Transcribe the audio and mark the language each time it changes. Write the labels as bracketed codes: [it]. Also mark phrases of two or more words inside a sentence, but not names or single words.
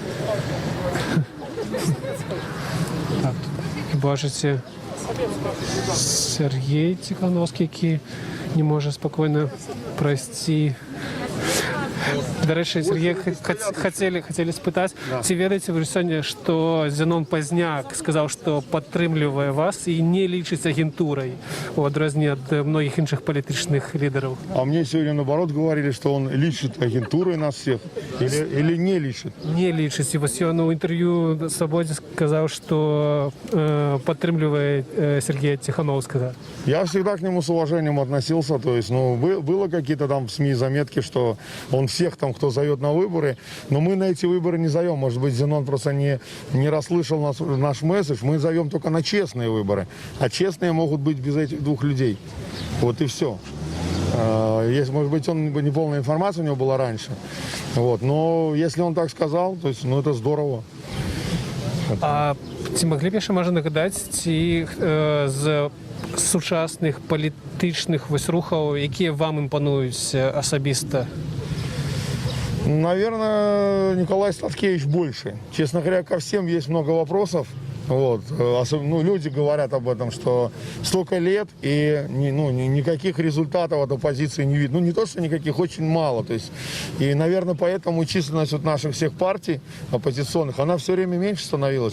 [be] Так, бачыце, Сергей Тихановскі, які не можа спакойна прайсці. Дарэчы, Сергей, хацелі спытаць, ці ведаеце вы сёння, што Зенон Пазняк сказаў, што падтрымлівае вас і не лічыць агентурай, у адрозненне ад многіх іншых палітычных лідараў? [ru] А мне сегодня, наоборот, говорили, что он личит агентурой нас всех или не личит? [be] Не лічыць. І вось ён у інтэрв'ю «Свабодзе» сказаў, што падтрымлівае Сергея Тихановскага. [ru] Я всегда к нему с уважением относился, то есть, было какие-то там в СМИ заметки, что он всех там, кто зовет на выборы, но мы на эти выборы не зовем. Может быть, Зенон просто не расслышал наш месседж. Мы зовем только на честные выборы. А честные могут быть без этих двух людей. Вот и все. Есть, может быть, неполная информация у него была раньше. Вот. Но если он так сказал, то есть, это здорово. [be] А ці маглі б яшчэ, можа, нагадаць, ці з сучасных палітычных рухаў, якія вам імпануюць асабіста? [ru] Наверное, Николай Статкевич больше. Честно говоря, ко всем есть много вопросов. Вот. Ну, люди говорят об этом, что столько лет и никаких результатов от оппозиции не видно. Ну, не то, что никаких, очень мало. То есть, и, наверное, поэтому численность вот наших всех партий оппозиционных, она все время меньше становилась.